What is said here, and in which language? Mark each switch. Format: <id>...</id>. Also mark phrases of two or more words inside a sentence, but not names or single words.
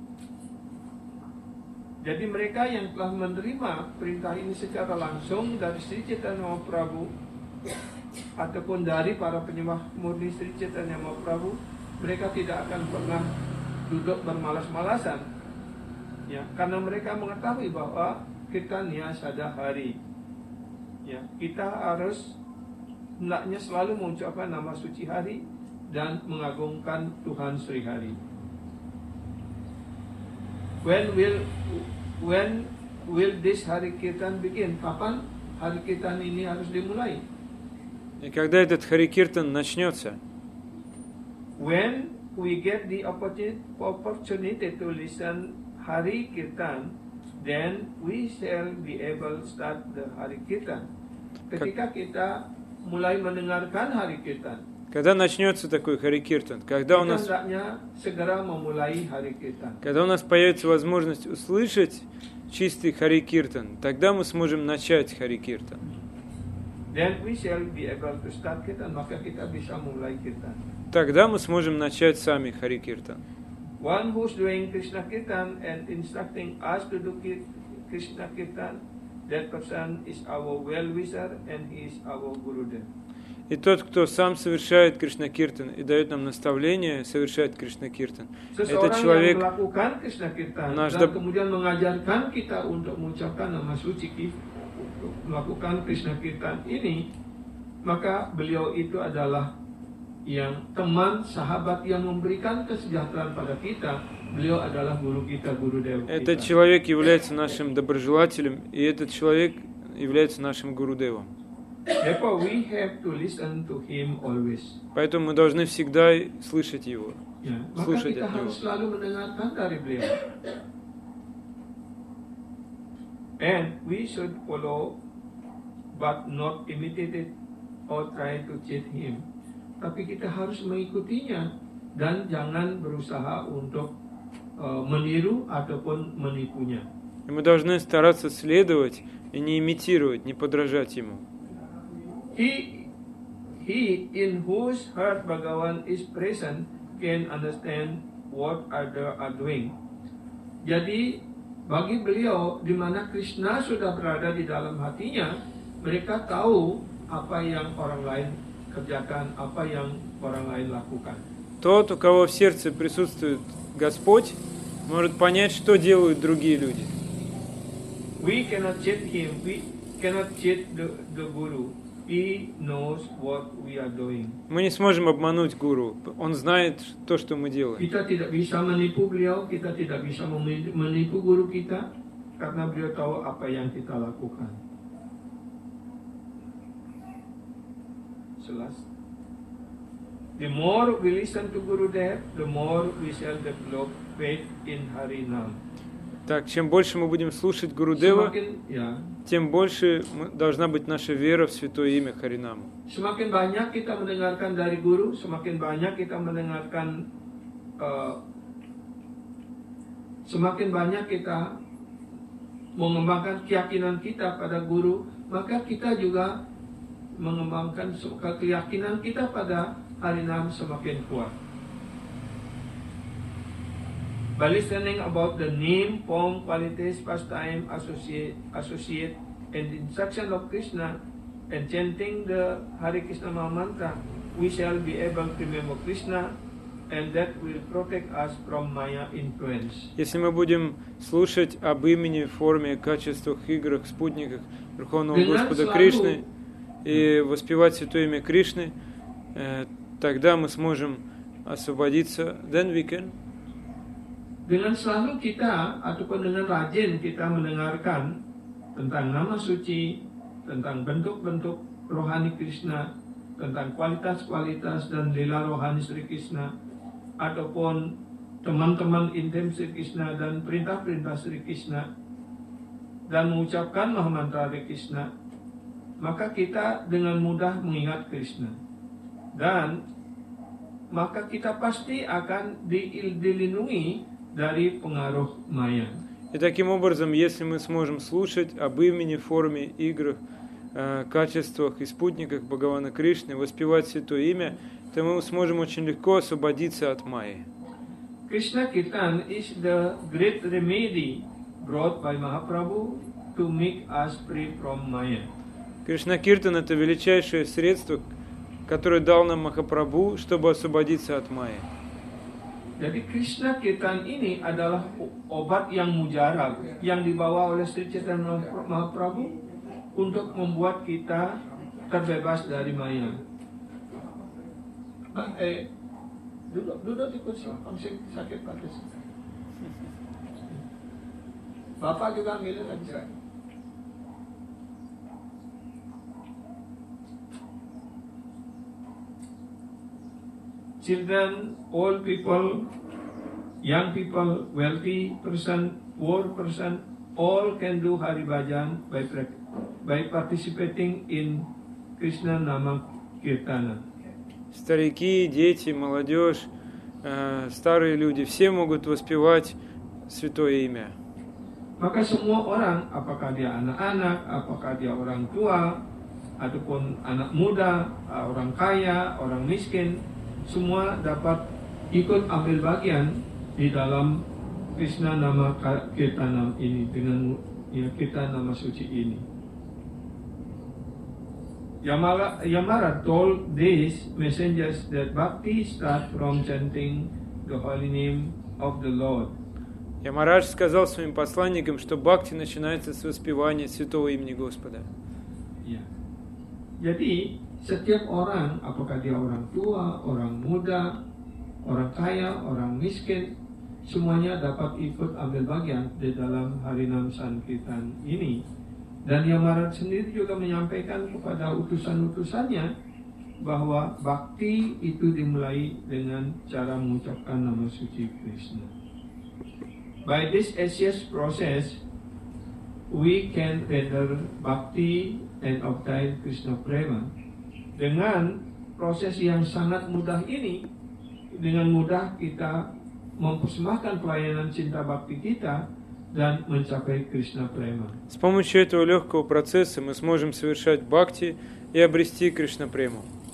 <id>Jadi mereka yang telah menerima perintah ini secara langsung dari Sri Chaitanya Mahaprabhu ataupun dari para penyembah murni Sri Chaitanya Mahaprabhu, mereka tidak akan pernah duduk bermalas-malasan, ya, karena mereka mengetahui bahwa kita</id> <sa>Nia Sada Hari,</sa> <id>ya, kita harus hendaknya selalu mengucapkan nama suci Hari dan mengagungkan Tuhan Sri Hari.</id> <en>When will this Hari Kirtan begin?</en> <id>Kapan Hari Kirtan ini harus dimulai?</id> <ru>И когда этот Харикиртан начнется?</ru> <en>When we get the opportunity to listen Hari Kirtan, then we shall be able to start the Hari Kirtan.</en> <id>Ketika kita mulai mendengarkan Hari Kirtan,</id> <ru>Когда начнется такой Харикиртан? Когда у</ru> <id>kita</id> <ru>нас</ru> <id>hendaknya segera memulai Hari Kirtan.</id> <ru>Когда у нас появится возможность услышать чистый Харикиртан, тогда мы сможем начать Харикиртан.</ru> <en>Then we shall be able to start Kirtan,</en> <id>maka kita bisa mulai Kirtan.</id> <ru>Тогда мы сможем начать сами Харикиртан.</ru> <en>One who's doing Krishna Kirtan and instructing us to do Krishna Kirtan, that person is our well-wisher and he is our Gurudev.</en> <ru>И тот, кто сам совершает Кришна-киртан и дает нам наставление совершать Кришна-киртан, этот</ru> <id>Seseorang yang</id> <ru>человек</ru> <id>melakukan Krishna Kirtan</id> <ru>Nаш</ru> <id>dan dap- kemudian mengajarkan kita untuk mengucapkan nama suci, melakukan Krishna Kirtan ini, maka beliau itu adalah yang teman, sahabat yang memberikan kesejahteraan pada kita. Beliau adalah guru kita, guru Dewa</id> <ru>этот</ru> <id>kita.</id> <ru>человек является нашим доброжелателем, и этот человек является нашим гурудевом.</ru> <en>Therefore, we have to listen to him always.</en> <ru>Поэтому мы должны всегда слышать его.</ru> <id>Ya, maka</id> <ru>Слушать</ru> <id>kita</id> <ru>от него.</ru> <id>harus selalu mendengarkan dari beliau.</id> <en>And we should follow, but not imitate it or try to cheat him.</en> <id>Tapi kita harus mengikutinya dan jangan berusaha untuk meniru ataupun menipunya.</id> <ru>И мы должны стараться следовать и не имитировать, не подражать ему.</ru> <en>He in whose heart Bhagavan is present can understand what others are doing.</en> <id>Jadi bagi beliau di mana Krishna sudah berada di dalam hatinya, mereka tahu apa yang orang lain kerjakan, apa yang orang lain lakukan.</id> <ru>Тот, у кого в сердце присутствует Господь, может понять, что делают другие люди.</ru> <en>We cannot cheat him. We cannot cheat the Guru. He knows what we are doing.</en> <ru>Мы не сможем обмануть гуру. Он знает то, что мы делаем.</ru> <id>Kita tidak bisa menipu beliau, kita tidak bisa menipu guru kita, karena beliau tahu apa yang kita lakukan. Jelas.</id> <en>The more we listen to Guru Dev, the more we shall develop faith in Harinam.</en> <ru>Так, чем больше мы будем слушать Гурудева, тем больше должна быть наша вера в святое имя Харинама.</ru> <id>Semakin banyak kita mendengarkan dari guru, semakin banyak kita mendengarkan, semakin banyak kita mengembangkan keyakinan kita pada guru, maka kita juga mengembangkan keyakinan kita pada Harinam semakin kuat.</id> <en>By listening about the name, form, qualities, pastime, associate, and instruction of Krishna, and chanting the Hare Krishna Maha Mantra, we shall be able to remember Krishna, and that will protect us from Maya influence.</en> <ru>Если мы будем слушать об имени, форме, качествах, играх, спутниках Верховного Господа Кришны и воспевать святое имя Кришны, тогда мы сможем освободиться.</ru> <en>Then we can.</en> <id>Dengan selalu kita ataupun dengan rajin kita mendengarkan tentang nama suci, tentang bentuk-bentuk rohani Krishna, tentang kualitas-kualitas dan lila rohani Sri Krishna, ataupun teman-teman intim Sri Krishna dan perintah-perintah Sri Krishna dan mengucapkan Mahamantra Hare Krishna, maka kita dengan mudah mengingat Krishna. Dan maka kita pasti akan dilindungi dari pengaruh maya.</id> <ru>И таким образом, если мы сможем слушать об имени, форме, играх, качествах и спутниках Бхагавана Кришны, воспевать Святое Имя, то мы сможем очень легко освободиться от майи.</ru> <en>Krishna Kirtan is the great remedy brought by Mahaprabhu to make us free from Maya.</en> <ru>Кришна Киртан — это величайшее средство, которое дал нам Махапрабху, чтобы освободиться от майи.</ru> <id>Jadi Krishna Kirtan ini adalah obat yang mujarab yang dibawa oleh Sri Chaitanya Mahaprabhu untuk membuat kita terbebas dari Maya. Duduk di kursi, langsung sakit batas. Bapak juga milih lagi.</id> <en>Children, old people, young people, wealthy person, poor person, all can do Hari Bhajan by participating in Krishna Nama Kirtana.</en> <ru>Старики, дети, молодежь, старые люди, все могут воспевать Святое Имя.</ru> <id>Maka semua orang, apakah dia anak-anak, apakah dia orang tua, ataupun anak muda, orang kaya, orang miskin, semua dapat ikut ambil bagian di dalam Krishna Nama Kirtanam ini dengan kita nama suci ini.</id> <en>Yamara told these messengers that bhakti starts from chanting the holy name of the Lord.</en> <ru>Ямарадж сказал своим посланникам, что бхакти начинается с воспевания святого имени Господа.</ru> <id>Ya. Jadi setiap orang, apakah dia orang tua, orang muda, orang kaya, orang miskin, semuanya dapat ikut ambil bagian di dalam Harinam Sankirtan ini. Dan Yamarat sendiri juga menyampaikan kepada utusan-utusannya bahwa bakti itu dimulai dengan cara mengucapkan nama suci Krishna.</id> <en>By this assiest process, we can render bhakti and obtain Krishna prema.</en> <id>Dengan proses yang sangat mudah ini, dengan mudah kita mempersembahkan pelayanan cinta bakti kita dan mencapai Krishna prema.</id> <ru>С помощью этого легкого процесса мы сможем совершать бхакти и обрести Кришна прему.</ru>